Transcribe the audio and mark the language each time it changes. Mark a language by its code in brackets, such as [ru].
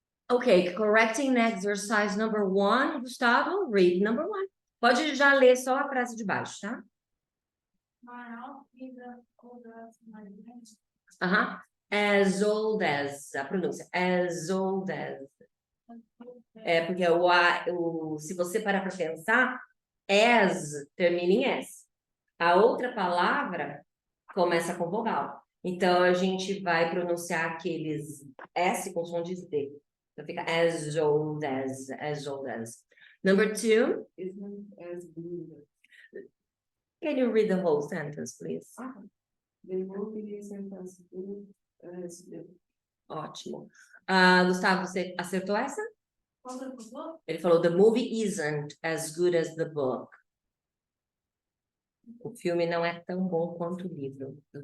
[en] Ok, correcting exercise number 1. Gustavo, read number 1. [pt] Pode já ler só a frase de baixo, tá? [en] Manaus is a older city. As old as, [pt] a pronúncia, [en] as old as. [pt] É porque se você parar para pensar, as termina em S. A outra palavra começa com vogal. Então, a gente vai pronunciar aqueles S com som de D. Então, fica [en] as old as, as old as. Number 2. Isn't as good. Can you read the whole sentence, please? The movie isn't as good as the. [pt] Ótimo. Gustavo, você acertou essa? Qual que ele falou? Ele falou, [en] the movie isn't as good as the book. [pt] O filme não é tão bom quanto o livro.